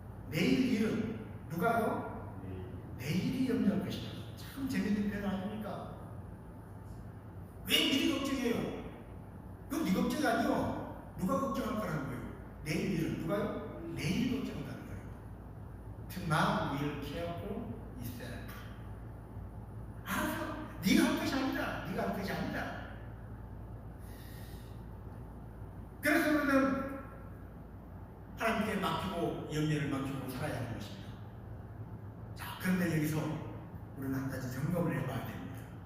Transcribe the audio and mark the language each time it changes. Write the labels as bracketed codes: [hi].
[ko] 내일 일은 누가요? 내일이 염려할 것이다. 참 재밌는 표현 아닙니까? 왜 미리 걱정해요? 그건 네 걱정이 아니요. 누가 걱정할 거라는 거예요. 내일 일은 누가요? 내일 걱정한다는 거예요. [en] Tomorrow will care for itself. [ko] 알아서 네가 할 것이 아니다. 네가 할 것이 아니다. 그래서 우리는 하나님께 맡기고 염려를 맡기고 살아야 하는 것입니다. 자, 그런데 여기서 우리는 한 가지 점검을 해봐야 됩니다.